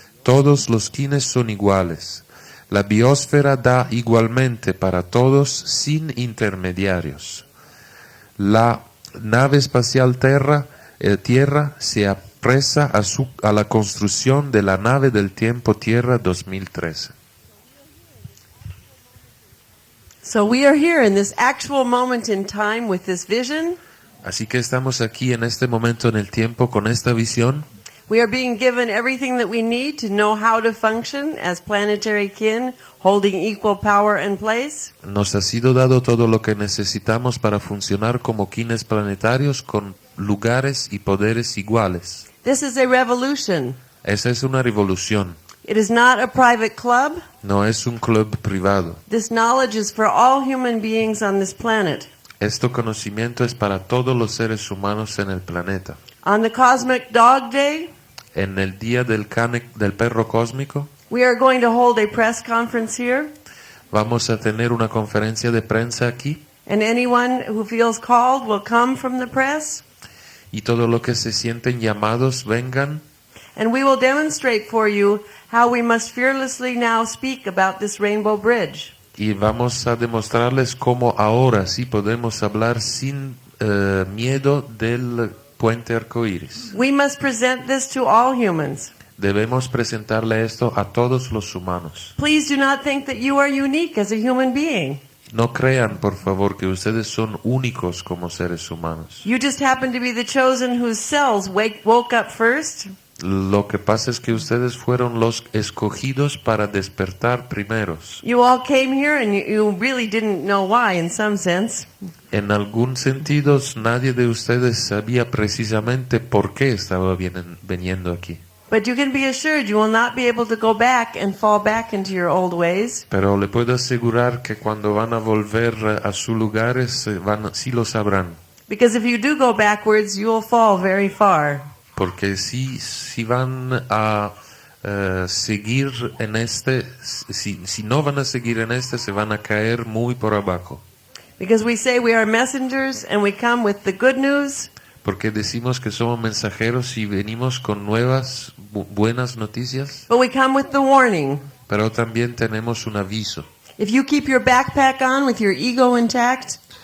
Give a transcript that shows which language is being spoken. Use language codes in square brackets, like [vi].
[es] Todos los quines son iguales. La biosfera da igualmente para todos sin intermediarios. La nave espacial Tierra se apresa a la construcción de la nave del tiempo Tierra 2013. [en] So we are here in this actual moment in time with this vision. [es] Así que estamos aquí en este momento en el tiempo con esta visión. [en] We are being given everything that we need to know how to function as planetary kin, holding equal power and place. [es] Nos ha sido dado todo lo que necesitamos para funcionar como quines planetarios con lugares y poderes iguales. [en] This is a revolution. [es] Esa es una revolución. [en] It is not a private club. [es] No es un club privado. [en] This knowledge is for all human beings on this planet. [es] Este conocimiento es para todos los seres humanos en el planeta. [en] On the Cosmic Dog Day, [es] En el día del perro cósmico, [en] we are going to hold a press conference here. [es] vamos a tener una conferencia de prensa aquí. [en] And anyone who feels called will come from the press. [es] Y todo lo que se sienten llamados vengan. [en] And we will demonstrate for you how we must fearlessly now speak about this rainbow bridge. [es] Y vamos a demostrarles cómo ahora sí podemos hablar sin miedo del puente arcoíris. [en] We must present this to all humans. [es] Debemos presentarle esto a todos los humanos. [en] Please do not think that you are unique as a human being. [es] No crean, por favor, que ustedes son únicos como seres humanos. [en] You just happen to be the chosen whose cells woke up first. [es] Lo que pasa es que ustedes fueron los escogidos para despertar primeros. [en] You all came here and you really didn't know why in some sense. [es] En algún sentido, nadie de ustedes sabía precisamente por qué estaba viniendo aquí. [en] But you can be assured you will not be able to go back and fall back into your old ways. [es] Pero le puedo asegurar que cuando van a volver a sus lugares, sí lo sabrán. [en] Because if you do go backwards, you will fall very far. [es] Porque si van a seguir en si no van a seguir en se van a caer muy por abajo. [en] Because we say we are messengers and we come with the good news. [es] Porque decimos que somos mensajeros y venimos con nuevas, buenas noticias. [en] But we come with the warning. [es] Pero también tenemos un aviso. [en] If you keep your backpack on with your ego intact,